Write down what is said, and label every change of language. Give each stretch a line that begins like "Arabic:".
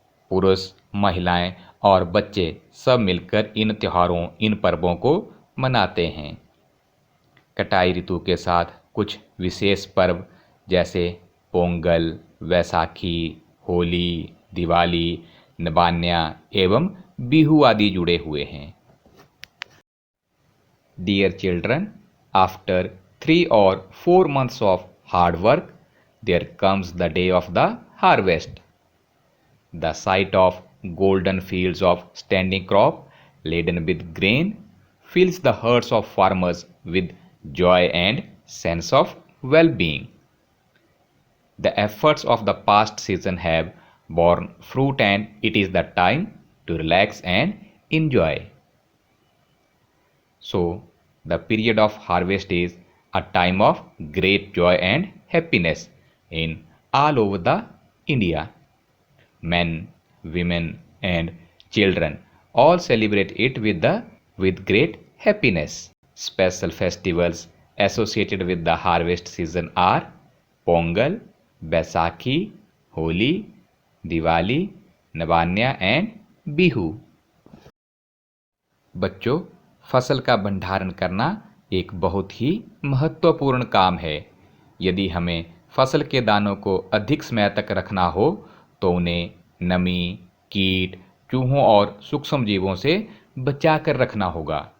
Hindi: पुरुष, महिलाएं और बच्चे सब मिलकर इन त्योहारों, इन पर्वों को मनाते हैं। कटाई ऋतु के साथ कुछ विशेष पर्व जैसे पोंगल, वैसाखी, होली, दिवाली, नवान्या एवं बिहू आदि जुड़े हुए हैं।
English: Dear children, after 3 or 4 months of hard work, there comes the day of the harvest. The sight of golden fields of standing crop laden with grain fills the hearts of farmers with joy and sense of well-being. The efforts of the past season have borne fruit and it is the time to relax and enjoy. So, the period of harvest is a time of great joy and happiness in all over the India. Men, women and children all celebrate it with great happiness. Special festivals associated with the harvest season are Pongal, Baisakhi, Holi, Diwali, Navanya and Bihu.
Hindi: बच्चों, फसल का भंडारण करना एक बहुत ही महत्वपूर्ण काम है। यदि हमें फसल के दानों को अधिक समय तक रखना हो तो उन्हें नमी, कीट, चूहों और सूक्ष्म जीवों से बचा कर रखना होगा।